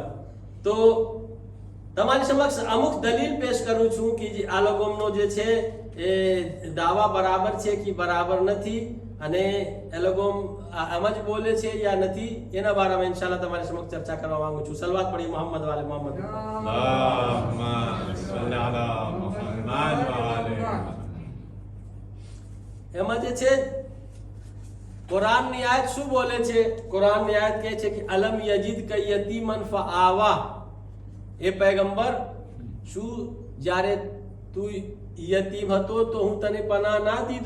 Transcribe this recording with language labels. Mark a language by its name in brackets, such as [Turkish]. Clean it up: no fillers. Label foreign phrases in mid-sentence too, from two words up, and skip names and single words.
[Gujarati] તો તમારી સમક્ષ અમુક દલીલ પેશ કરું છું કે આ લોકોનો જે છે એ દાવા બરાબર છે કે બરાબર નથી અને એ લોકો આમ જ બોલે છે યા નથી. એના બારામાં ઇન્શાઅલ્લાહ તમારી સમક્ષ ચર્ચા કરવા માંગુ છું. [Urdu] صلوات پڑھیے محمد و آل محمد. [Arabic] اللهم صل على محمد وآل محمد. [Gujarati] એમાં જે છે કુરાનની આયત શું બોલે છે? કુરાનની આયત કહે છે કે [Arabic] ألم يجدك يتيما فآوى. [Gujarati] એ પૈગંબર શું જ્યારે તું યતીમ હતો તો હું તને પનાહ ના દીધો?